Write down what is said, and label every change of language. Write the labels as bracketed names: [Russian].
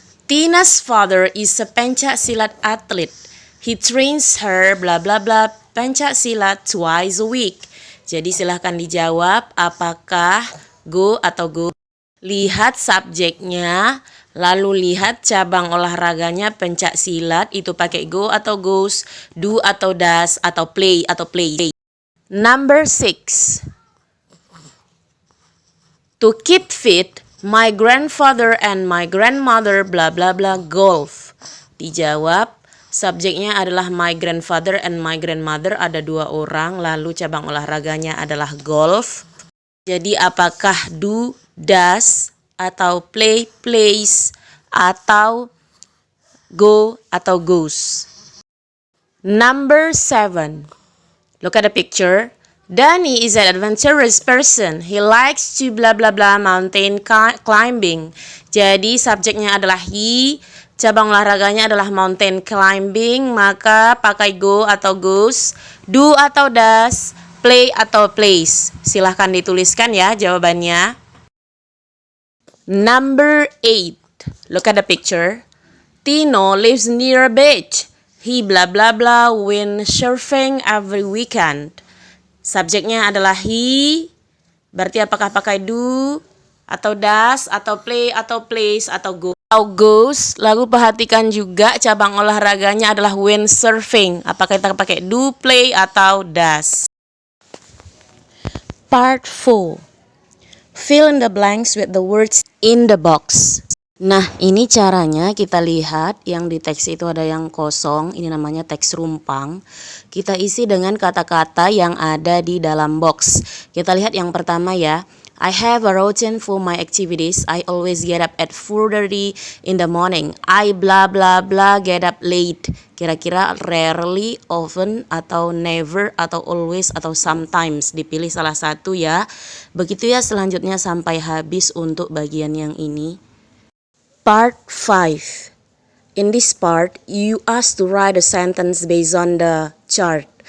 [English] Tina's father is a pencak silat athlete. He trains her bla bla bla pencak silat twice a week. [Indonesian] Jadi silahkan dijawab apakah go atau go. Lihat subjeknya, lalu lihat cabang olahraganya pencak silat itu pakai go atau goes, do atau does, atau play atau play. [English] Number 6. To keep fit, my grandfather and my grandmother bla bla bla golf. [Indonesian] Dijawab, subjeknya adalah [English] my grandfather and my grandmother, [Indonesian] ada 2 orang, lalu cabang olahraganya adalah golf. Jadi apakah do, does, atau play, plays, atau go atau goes. [English] Number 7. Look at the picture. Danny is an adventurous person. He likes to blah blah blah mountain climbing. [Indonesian] Jadi subjeknya adalah he, cabang olahraganya adalah mountain climbing, maka pakai go atau goes, do atau does, play atau plays. Silahkan dituliskan ya jawabannya. [English] Number 8. Look at the picture. Tino lives near a beach. He blah blah blah windsurfing every weekend. [Indonesian] Subjeknya adalah he, berarti apakah pakai do, atau does, atau play, atau plays, atau go, atau goes. Lalu perhatikan juga cabang olahraganya adalah windsurfing. Apakah kita pakai do, play, atau does. [English] Part 4. Fill in the blanks with the words in the box. [Indonesian] Nah, ini caranya kita lihat yang di teks itu ada yang kosong, ini namanya teks rumpang. Kita isi dengan kata-kata yang ada di dalam box. Kita lihat yang pertama ya. [English] I have a routine for my activities. I always get up at 4:30 in the morning. I blah blah blah get up late. [Indonesian] Kira-kira rarely, often, atau never, atau always, atau sometimes. Dipilih salah satu ya. Begitu ya selanjutnya sampai habis untuk bagian yang ini. [English] Part 5. In this part, you asked to write a sentence based on the chart.